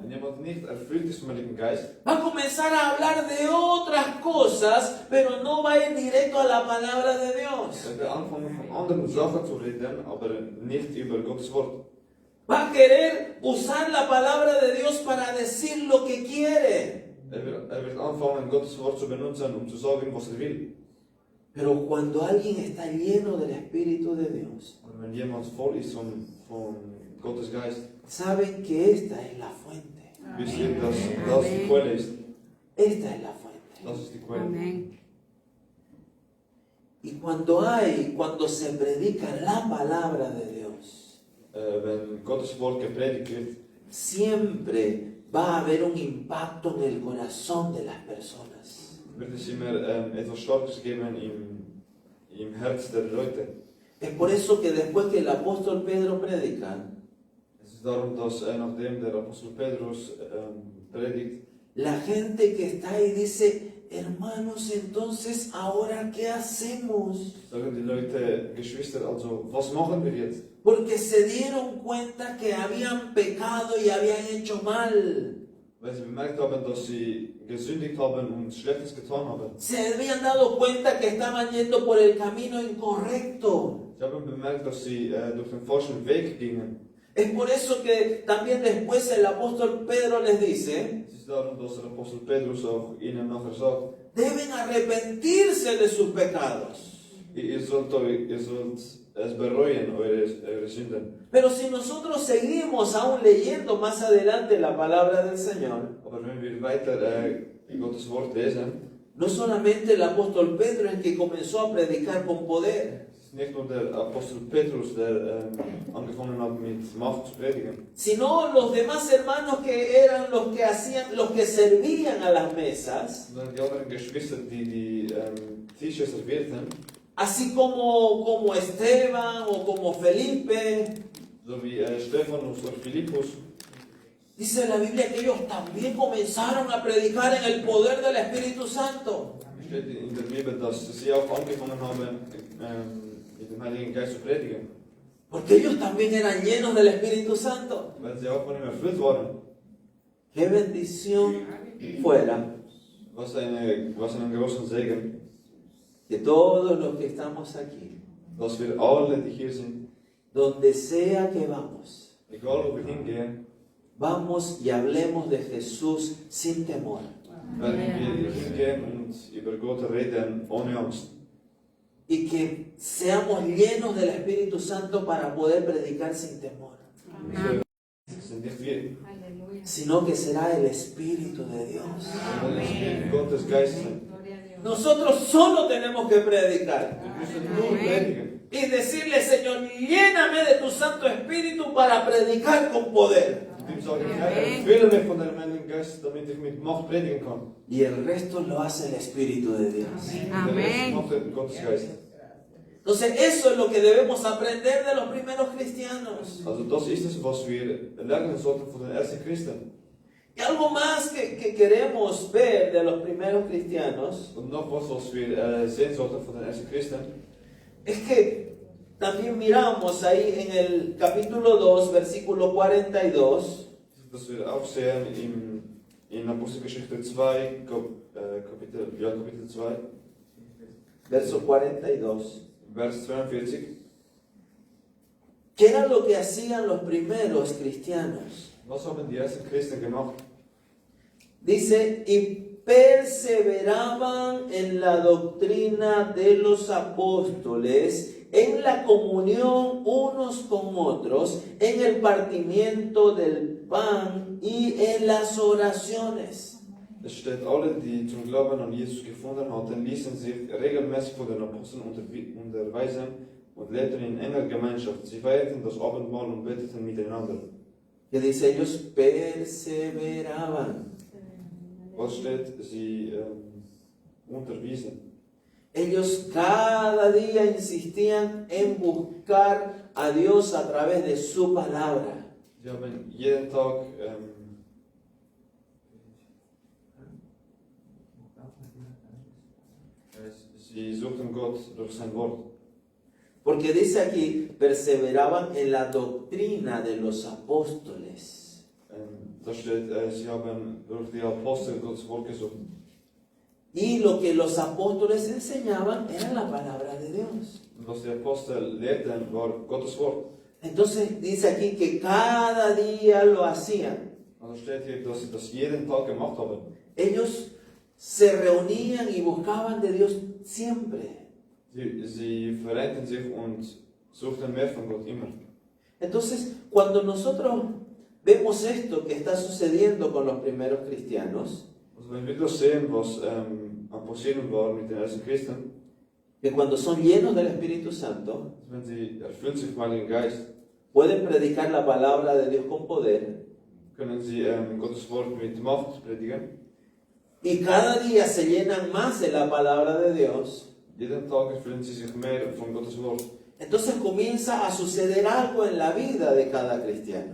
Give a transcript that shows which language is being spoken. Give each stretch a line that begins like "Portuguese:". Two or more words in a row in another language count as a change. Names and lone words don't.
German: Wenn jemand nicht erfüllt ist vom Heiligen Geist,
Spanish: va a comenzar a hablar de otras cosas, pero no va a ir directo a la palabra de Dios.
German: wird anfangen von anderen Sachen zu reden, aber nicht über Gottes Wort.
Spanish: Va a querer usar la palabra de Dios para decir lo que quiere.
German: Wird anfangen, Gottes Wort zu benutzen, zu sagen, was will.
Spanish: Pero cuando alguien está lleno del Espíritu de Dios,
German: Und wenn jemand voll ist von Gottes Geist,
Spanish: saben que esta es la fuente.
German: wisst ihr, dass das die Quelle ist.
Spanish: Esta es la fuente.
German: Das ist die Quelle.
Spanish: Amén. Y cuando se predica la palabra de Dios,
German: Wenn Gottes Wort gepredigt wird,
Spanish: siempre va a haber un impacto en el corazón de las personas.
German: wird es immer etwas Starkes geben im Herz der Leute.
Spanish: Es por eso que después que el apóstol Pedro predica,
German: Es ist darum, dass nachdem der Apostel Petrus predigt,
Spanish: la gente que está ahí dice: hermanos, entonces, ¿ahora qué hacemos?
German: sagen die Leute, Geschwister, also was machen wir jetzt?
Spanish: Porque se dieron cuenta que habían pecado y habían hecho mal.
German: Weil sie bemerkt haben, dass sie gesündigt haben und Schlechtes getan haben.
Spanish: Se habían dado cuenta que estaban yendo por el camino incorrecto.
German: Sie haben bemerkt, dass sie durch den falschen Weg gingen.
Spanish: Es por eso que también después el apóstol Pedro les dice:
German: Es ist darum, dass der Apostel Petrus auch ihnen nachher sagt,
Spanish: deben arrepentirse de sus pecados.
German: ihr sollt es bereuen, eure Sünden.
Spanish: Pero si nosotros seguimos aún leyendo más adelante la palabra del Señor,
German: Aber wenn wir weiter Gottes Wort lesen,
Spanish: no solamente el apóstol Pedro es que comenzó a predicar con poder,
German: es ist nicht nur der Apostel Petrus, der angefangen hat mit Macht zu predigen,
Spanish: sino los demás hermanos que eran los que servían a las mesas,
German: sondern die anderen Geschwister, die Tische servierten,
Spanish: así como Esteban o como Felipe.
German: so wie Stephanus oder Philippus.
Spanish: Dice la Biblia que ellos también comenzaron a predicar en el poder del Espíritu Santo.
German: Steht in der Bibel, dass sie auch angefangen haben, mit dem Heiligen Geist zu predigen,
Spanish: Porque ellos también eran llenos del Espíritu Santo.
German: weil sie auch von ihm erfüllt waren.
Spanish: Qué bendición fuera
German: Was einen großen Segen,
Spanish: que todos los que estamos aquí,
German: dass wir alle, die hier sind,
Spanish: donde sea que vamos,
German: egal wo wir hingehen,
Spanish: vamos y hablemos de Jesús sin temor.
German: werden wir hingehen und über Gott reden ohne Angst.
Spanish: Y que seamos llenos del Espíritu Santo para poder predicar sin temor.
German: Es sind nicht wir,
Spanish: Aleluya. Sino que será el Espíritu de Dios.
German: sondern es wird Gottes Geist sein.
Spanish: Nosotros solo tenemos que predicar.
German: Wir müssen nur predigen.
Spanish: Y decirle, Señor, lléname de tu Santo Espíritu para predicar con poder.
German: Und ihm sagen, Herr, fülle mich von deinem Heiligen Geist, damit ich mit Macht predigen kann.
Spanish: Y el resto lo hace el Espíritu de Dios.
German: Und der Rest macht der Gottesgeist.
Spanish: Entonces eso es lo que debemos aprender de los primeros cristianos.
German: Also das ist es, was wir lernen sollten von den ersten Christen.
Spanish: Y algo más que queremos ver de los primeros cristianos
German: Und noch was wir sehen sollten von den ersten Christen,
Spanish: es que también miramos ahí en el capítulo 2, versículo 42,
German: dass wir auch sehen in Apostelgeschichte 2, Kapitel 2,
Spanish: verso 42.
German: Vers 42.
Spanish: ¿Qué era lo que hacían los primeros cristianos?
German: Was haben die ersten Christen gemacht?
Spanish: Dice, y perseveraban en la doctrina de los apóstoles, en la comunión unos con otros, en el partimiento del pan y en las oraciones.
German: Es steht, alle, die zum Glauben an Jesus gefunden hatten, ließen sich regelmäßig von den Aposteln unterweisen und lebten in enger Gemeinschaft. Sie feierten das Abendmahl und beteten miteinander.
Spanish: Que dice, ellos perseveraban.
German: Was steht? Sie unterwiesen.
Spanish: Ellos cada día insistían en buscar a Dios a través de su palabra.
German: Sie haben jeden Tag sie suchten Gott durch sein Wort.
Spanish: Porque dice aquí, perseveraban en la doctrina de los apóstoles.
German: Da steht, sie haben durch die Apostel Gottes Wort gesucht.
Spanish: Y lo que los apóstoles enseñaban era la palabra de Dios.
German: Und was die Apostel lehrten, war Gottes Wort.
Spanish: Entonces dice aquí que cada día lo hacían.
German: Also steht hier, dass sie das jeden Tag gemacht haben.
Spanish: Ellos se reunían y buscaban de Dios siempre.
German: Sie vereinten sich und suchten mehr von Gott immer.
Spanish: Entonces, cuando nosotros vemos esto que está sucediendo con los primeros cristianos,
German: Also wenn wir das sehen, was am passieren war mit den ersten Christen,
Spanish: que cuando son llenos del Espíritu Santo,
German: wenn sie erfüllt sich vom Heiligen Geist,
Spanish: pueden predicar la palabra de Dios con poder,
German: können sie Gottes Wort mit Macht predigen.
Spanish: y cada día se llenan más de la palabra de Dios.
German: Jeden Tag erfüllen sie sich mehr von Gottes Wort.
Spanish: Entonces comienza a suceder algo en la vida de cada cristiano.